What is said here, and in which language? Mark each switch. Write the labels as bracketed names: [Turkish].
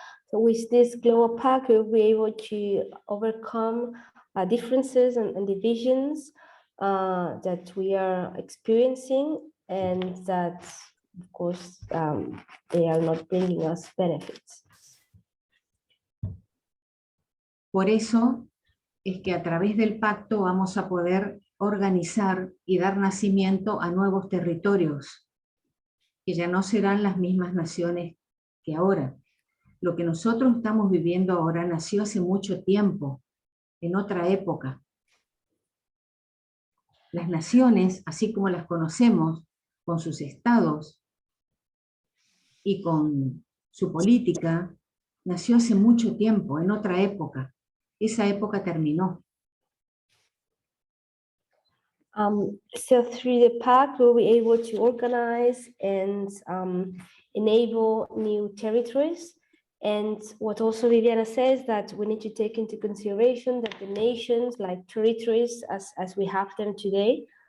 [English] So with this global pact, we'll be able to overcome differences and divisions that we are experiencing, and that, of course, they are not bringing us benefits. [Spanish] Por eso es que a través del pacto vamos a poder organizar y dar nacimiento a nuevos territorios, que ya no serán las mismas naciones que ahora. Lo que nosotros estamos viviendo ahora nació hace mucho tiempo, en otra época. Las naciones, así como las conocemos, con sus estados y con su política, nació hace mucho tiempo, en otra época. Esa época terminó. [English] So through the pact, we'll be able to organize and enable new territories. And what also Viviana says, that we need to take into consideration that the nations, like territories as we have them today,